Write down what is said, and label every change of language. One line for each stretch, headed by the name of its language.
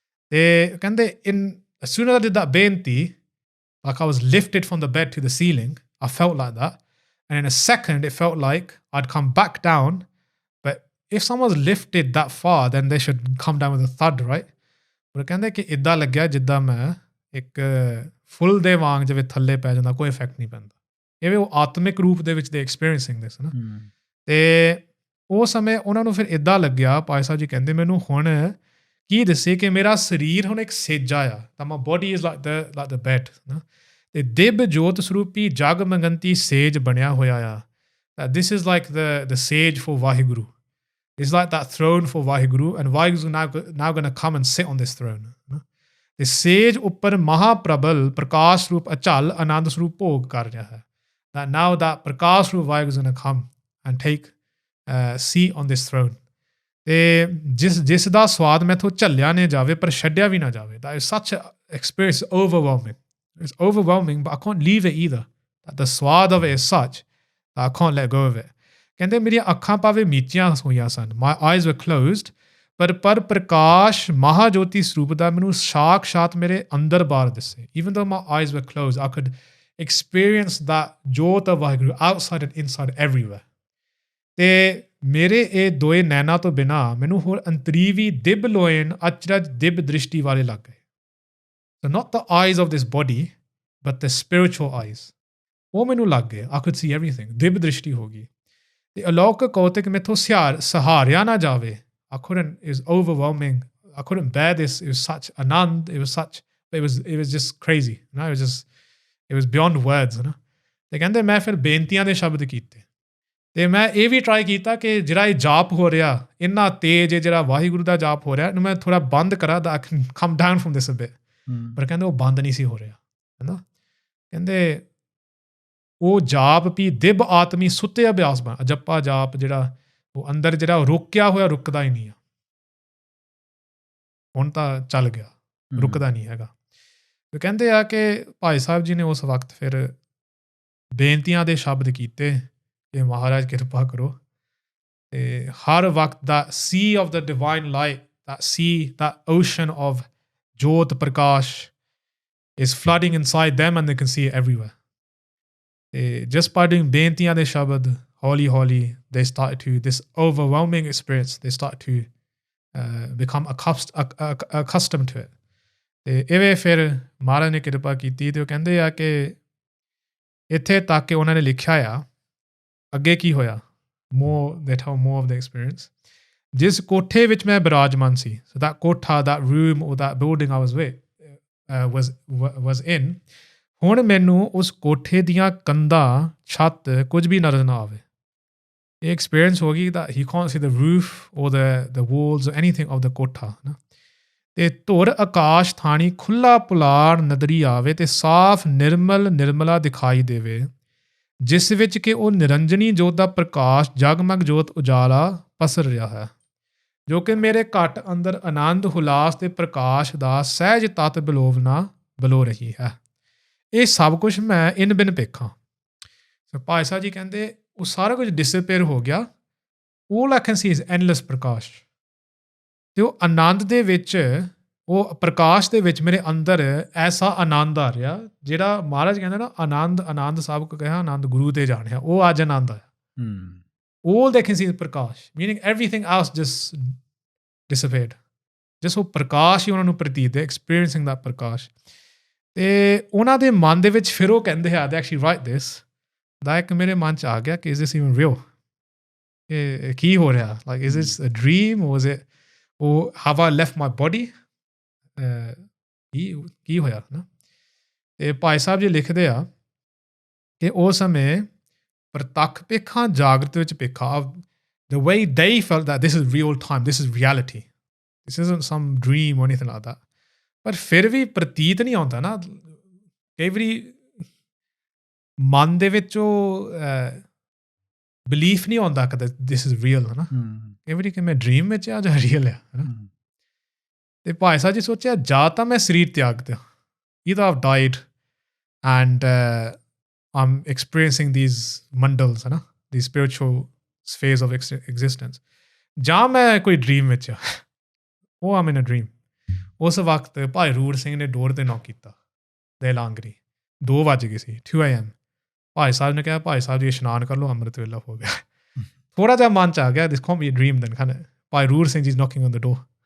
Punjabi: ਤੇ ਕਹਿੰਦੇ
English: as soon as I did that ਬੇਨਤੀ, like I was lifted from the bed to the ceiling, I felt like that, and in a second it felt like I'd come back down, but if someone's lifted that far then they should come down with a thud, right?
Punjabi: ਪਰ ਕਹਿੰਦੇ ਕਿ ਇੱਦਾਂ ਲੱਗਿਆ ਜਿੱਦਾਂ ਮੈਂ ਇੱਕ ਫੁੱਲ ਦੇ ਵਾਂਗ ਜਿਵੇਂ ਥੱਲੇ ਪੈ ਜਾਂਦਾ, ਕੋਈ ਇਫੈਕਟ ਨਹੀਂ ਪੈਂਦਾ। ਇਵੇਂ ਉਹ ਆਤਮਿਕ ਰੂਪ ਦੇ ਵਿੱਚ ਦੇ
English: experiencing this
Punjabi: ਨਾ। ਤੇ ਉਹ ਸਮੇਂ ਉਹਨਾਂ ਨੂੰ ਫਿਰ ਇੱਦਾਂ ਲੱਗਿਆ, ਭਾਈ ਸਾਹਿਬ ਜੀ ਕਹਿੰਦੇ ਮੈਨੂੰ ਹੁਣ ਕੀ ਦੱਸੇ ਕਿ ਮੇਰਾ ਸਰੀਰ ਹੁਣ ਇੱਕ ਸੇਜਾ ਆ, ਤਾਂ
English: my body is like the bed
Punjabi: ਨਾ। ਤੇ ਦਿਵ ਜੋਤ ਸਰੂਪੀ ਜਗ ਮੰਗੰਤੀ ਸੇਜ ਬਣਿਆ ਹੋਇਆ ਆ।
English: This is like the ਸੇਜ for Waheguru, is like that throne for Waheguru, and Waheguru now going to come and sit on this throne.
Punjabi: ਤੇ ਸੇਜ ਉੱਪਰ ਮਹਾਪ੍ਰਬਲ ਪ੍ਰਕਾਸ਼ ਰੂਪ ਅਚਲ ਆਨੰਦ ਸਰੂਪ ਭੋਗ ਕਰ ਰਿਹਾ ਹੈ।
English: that now that ਪ੍ਰਕਾਸ਼ ਰੂਪ Waheguru is going to come and take seat on this throne।
Punjabi: ਤੇ ਜਿਸ ਦਾ ਸਵਾਦ ਮੈਥੋਂ ਝੱਲਿਆ ਨੇ ਜਾਵੇ ਪਰ ਛੱਡਿਆ ਵੀ ਨਾ ਜਾਵੇ।
English: that is such an experience, overwhelming, it's overwhelming, but I can't leave it either, that the ਸਵਾਦ of it is such that I can't let go of it।
Punjabi: ਕਹਿੰਦੇ ਮੇਰੀਆਂ ਅੱਖਾਂ ਭਾਵੇਂ ਮੀਚੀਆਂ ਹੋਈਆਂ ਸਨ,
English: my eyes were closed,
Punjabi: ਪਰ ਪ੍ਰਕਾਸ਼ ਮਹਾਜੋਤੀ ਸਰੂਪ ਦਾ ਮੈਨੂੰ ਸਾਖਸ਼ਾਤ ਮੇਰੇ ਅੰਦਰ ਬਾਹਰ ਦਿਸੇ।
English: Even though my eyes were closed, I could experience the jot of Waheguru outside and inside everywhere.
Punjabi: ਤੇ ਮੇਰੇ ਇਹ ਦੋਏ ਨੈਣਾ ਤੋਂ ਬਿਨਾਂ ਮੈਨੂੰ ਹੋਰ ਅੰਤਰੀਵੀ ਦਿਬ ਲੋਇਨ ਅਚਰਜ ਦਿਬ ਦ੍ਰਿਸ਼ਟੀ ਵਾਲੇ ਲੱਗ ਗਏ।
English: So not the eyes of this body, but the spiritual eyes.
Punjabi: ਉਹ ਮੈਨੂੰ ਲੱਗ ਗਏ।
English: I could see everything.
Punjabi: ਦਿਬ ਦ੍ਰਿਸ਼ਟੀ ਹੋ ਗਈ। ਤੇ ਅਲੌਕਿਕ ਕੌਤਕ ਮੈਥੋਂ ਸਹਾਰਿਆ ਨਾ ਜਾਵੇ।
English: I couldn't, it was overwhelming. I couldn't bear this. It was such anand. It was such, it was just crazy. You know, it was beyond words. You know?
Punjabi: ਤੇ ਕਹਿੰਦੇ ਮੈਂ ਫਿਰ ਬੇਨਤੀਆਂ ਦੇ ਸ਼ਬਦ ਕੀਤੇ। ਤੇ ਮੈਂ ਇਹ ਵੀ ਟਰਾਈ ਕੀਤਾ ਕਿ ਜਿਹੜਾ ਇਹ ਜਾਪ ਹੋ ਰਿਹਾ ਇੰਨਾ ਤੇਜ਼ ਹੈ, ਜਿਹੜਾ ਵਾਹਿਗੁਰੂ ਦਾ ਜਾਪ ਹੋ ਰਿਹਾ, ਇਹਨੂੰ ਮੈਂ ਥੋੜ੍ਹਾ ਬੰਦ ਕਰਾਂ ਤਾਂ
English: I can come down from this a bit.
Punjabi: ਪਰ ਕਹਿੰਦੇ ਉਹ ਬੰਦ ਨਹੀਂ ਸੀ ਹੋ ਰਿਹਾ, ਹੈ ਨਾ। ਕਹਿੰਦੇ ਉਹ ਜਾਪ ਵੀ ਦਿਬ ਆਤਮੀ ਸੁੱਤੇ ਅਭਿਆਸ ਬਣ, ਜੱਪਾ ਜਾਪ ਜਿਹੜਾ ਉਹ ਅੰਦਰ ਜਿਹੜਾ ਰੁਕਿਆ ਹੋਇਆ ਰੁਕਦਾ ਹੀ ਨਹੀਂ ਆ, ਹੁਣ ਤਾਂ ਚੱਲ ਗਿਆ, ਰੁਕਦਾ ਨਹੀਂ ਹੈਗਾ। ਤੇ ਕਹਿੰਦੇ ਆ ਕਿ ਭਾਈ ਸਾਹਿਬ ਜੀ ਨੇ ਉਸ ਵਕਤ ਫਿਰ ਬੇਨਤੀਆਂ ਦੇ ਸ਼ਬਦ ਕੀਤੇ ਕਿ ਮਹਾਰਾਜ ਕਿਰਪਾ ਕਰੋ। ਤੇ ਹਰ ਵਕਤ ਦਾ
English: Sea of the divine light, that sea, that ocean of Jot Prakash is flooding inside them and they can see it everywhere. Just by doing
Punjabi: bentiyan de shabad,
English: holi, they started to, this overwhelming experience, they started to become accustomed to it.
Punjabi: ਤੇ ਇਵੇਂ ਫਿਰ ਮਹਾਰਾਜ ਨੇ ਕਿਰਪਾ ਕੀਤੀ ਤੇ ਉਹ ਕਹਿੰਦੇ ਆ ਕਿ ਇੱਥੇ ਤੱਕ ਕਿ ਉਹਨਾਂ ਨੇ ਲਿਖਿਆ ਆ ਅੱਗੇ ਕੀ ਹੋਇਆ,
English: they tell more of the experience.
Punjabi: ਜਿਸ ਕੋਠੇ ਵਿੱਚ ਮੈਂ ਬਿਰਾਜਮਾਨ ਸੀ,
English: so that
Punjabi: ਕੋਠਾ,
English: that room or that building I was with, was in,
Punjabi: ਹੁਣ ਮੈਨੂੰ ਉਸ ਕੋਠੇ ਦੀਆਂ ਕੰਧਾਂ, ਛੱਤ ਕੁਝ ਵੀ ਨਜ਼ਰ ਨਾ ਆਵੇ। ਇਹ ਐਕਸਪੀਰੀਅੰਸ ਹੋ ਗਈ
English: that he can't see the roof or the walls or anything of the kotha.
Punjabi: ਤੇ ਧੁਰ ਆਕਾਸ਼ ਥਾਣੀ ਖੁੱਲ੍ਹਾ ਪੁਲਾੜ ਨਦਰੀ ਆਵੇ ਤੇ ਸਾਫ਼ ਨਿਰਮਲਾ ਦਿਖਾਈ ਦੇਵੇ, ਜਿਸ ਵਿੱਚ ਕਿ ਉਹ ਨਿਰੰਜਨੀ ਜੋਤ ਦਾ ਪ੍ਰਕਾਸ਼ ਜਗਮਗ ਜੋਤ ਉਜਾਲਾ ਪਸਰ ਰਿਹਾ ਹੈ, ਜੋ ਕਿ ਮੇਰੇ ਘਟ ਅੰਦਰ ਆਨੰਦ ਹੁਲਾਸ ਤੇ ਪ੍ਰਕਾਸ਼ ਦਾ ਸਹਿਜ ਤੱਤ ਬਲੋ ਰਹੀ ਹੈ। ਇਹ ਸਭ ਕੁਛ ਮੈਂ ਇਨ ਬਿਨ ਪੇਖਾਂ। ਭਾਈ ਸਾਹਿਬ ਜੀ ਕਹਿੰਦੇ ਉਹ ਸਾਰਾ ਕੁਝ ਡਿਸਪੇਅਰ ਹੋ ਗਿਆ।
English: all I can see is endless prakash.
Punjabi: ਤੇ ਉਹ ਆਨੰਦ ਦੇ ਵਿੱਚ, ਉਹ ਪ੍ਰਕਾਸ਼ ਦੇ ਵਿੱਚ ਮੇਰੇ ਅੰਦਰ ਐਸਾ ਆਨੰਦ ਆ ਰਿਹਾ, ਜਿਹੜਾ ਮਹਾਰਾਜ ਕਹਿੰਦੇ ਨਾ ਆਨੰਦ ਸਭ ਕੋ ਕਿਹਾ, ਆਨੰਦ ਗੁਰੂ ਤੇ ਜਾਣਿਆ, ਉਹ ਅੱਜ ਆਨੰਦ ਆਇਆ।
English: all they can see is prakash, meaning everything else just dissipated.
Punjabi: ਜਿਸ ਉਹ ਪ੍ਰਕਾਸ਼ ਹੀ ਉਹਨਾਂ ਨੂੰ ਪ੍ਰਤੀਤ ਹੈ,
English: experiencing that
Punjabi: ਪ੍ਰਕਾਸ਼। ਤੇ ਉਹਨਾਂ ਦੇ ਮਨ ਦੇ ਵਿੱਚ ਫਿਰ ਉਹ ਕਹਿੰਦੇ ਆ,
English: they actually write this,
Punjabi: ਦਾ ਇੱਕ ਮੇਰੇ ਮਨ 'ਚ ਆ ਗਿਆ ਕਿ
English: is this even real?
Punjabi: ਕਿ ਕੀ ਹੋ ਰਿਹਾ,
English: like is this a dream or is it, or have I left my body?
Punjabi: ਕੀ ਹੋਇਆ ਨਾ। ਤੇ ਭਾਈ ਸਾਹਿਬ ਜੀ ਲਿਖਦੇ ਆ ਕਿ ਉਸ ਸਮੇਂ ਪ੍ਰਤੱਖ ਪੇਖਾਂ ਜਾਗਰਤ ਵਿੱਚ ਪੇਖਾ,
English: the way they felt that this is real time, this is reality, this isn't some dream or anything like that.
Punjabi: ਪਰ ਫਿਰ ਵੀ ਪ੍ਰਤੀਤ ਨਹੀਂ ਆਉਂਦਾ ਨਾ, ਕਈ ਵਾਰੀ ਮਨ ਦੇ ਵਿੱਚ ਉਹ ਬਿਲੀਫ ਨਹੀਂ ਆਉਂਦਾ ਕਿ
English: this is real,
Punjabi: ਹੈ ਨਾ। ਕਈ ਵਾਰੀ ਕਿ ਮੈਂ ਡਰੀਮ ਵਿੱਚ ਆ ਜਾਂ ਰੀਅਲ ਆ, ਹੈ ਨਾ। ਤੇ ਭਾਈ ਸਾਹਿਬ ਜੀ ਸੋਚਿਆ ਜਾਂ ਤਾਂ ਮੈਂ ਸਰੀਰ ਤਿਆਗ ਦਿਆਂ,
English: either I've died and I'm experiencing these mandals,
Punjabi: ਹੈ ਨਾ,
English: these spiritual spheres of existence,
Punjabi: ਜਾਂ ਮੈਂ ਕੋਈ ਡਰੀਮ ਵਿੱਚ ਆ, ਉਹ
English: I'm in a dream।
Punjabi: ਉਸ ਵਕਤ ਭਾਈ ਰੂੜ ਸਿੰਘ ਨੇ ਡੋਰ 'ਤੇ ਨੌਕ ਕੀਤਾ, ਦੇ ਲਾਂਗਰੀ 2 ਵੱਜ ਗਏ ਸੀ, 2 AM। ਭਾਈ ਸਾਹਿਬ ਨੇ ਕਿਹਾ ਭਾਈ ਸਾਹਿਬ ਜੀ ਇਸ਼ਨਾਨ ਕਰ ਲਓ, ਅੰਮ੍ਰਿਤ ਵੇਲਾ ਹੋ ਗਿਆ। ਥੋੜ੍ਹਾ ਜਿਹਾ ਮਨ 'ਚ ਆ ਗਿਆ,
English: this can't be a dream then, kind of,
Punjabi: Bhai rude Singh ji
English: is knocking on the door।